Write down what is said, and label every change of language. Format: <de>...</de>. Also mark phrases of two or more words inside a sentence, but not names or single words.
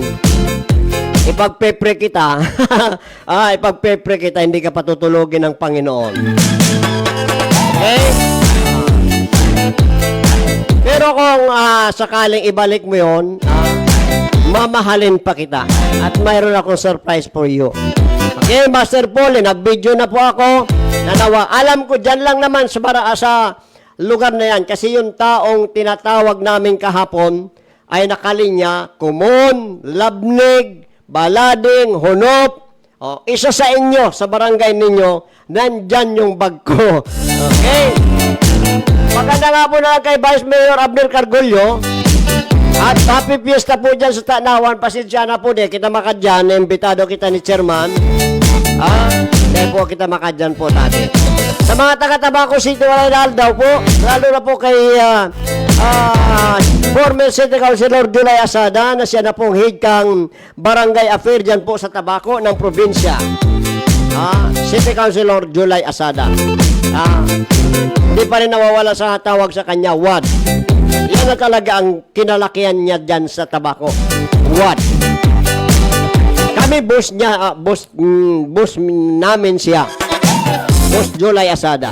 <tl>Ipagpepre kita, ipagpepre kita, hindi ka patutulogin ng Panginoon. Okay? Pero kung sakaling ibalik mo yun, mamahalin pa kita. At mayroon akong</tl> <en>surprise for you.</en> <tl>Okay, Master Paul, nag-video na po ako. Nanawa. Alam ko, dyan lang naman sa lugar na yan. Kasi yung taong tinatawag namin kahapon ay nakalinya, Kumon, Labnig, Balading, Honop. Isa sa inyo, sa barangay ninyo, nandyan yung bag ko. Okay? Maganda nga po na kay Vice Mayor Abner Cargollo. At happy fiesta po dyan sa Tanawan. Pasensya na po kita makadyan. Imbitado kita ni Chairman. Dahil po kita makadyan po dati. Sa mga taga-Tabaco City, wala daw po. Lalo na po kay former City Councilor Julay Asada na siya na pong head kang barangay affair dyan po sa Tabaco ng probinsya. City Councilor Julay Asada. Hindi pa rin nawawala sa tawag sa kanya, Wad. Yan na talaga ang kinalakihan niya dyan sa Tabaco. Wad. Kami boss niya, boss namin siya. Boss Julay Asada.</tl>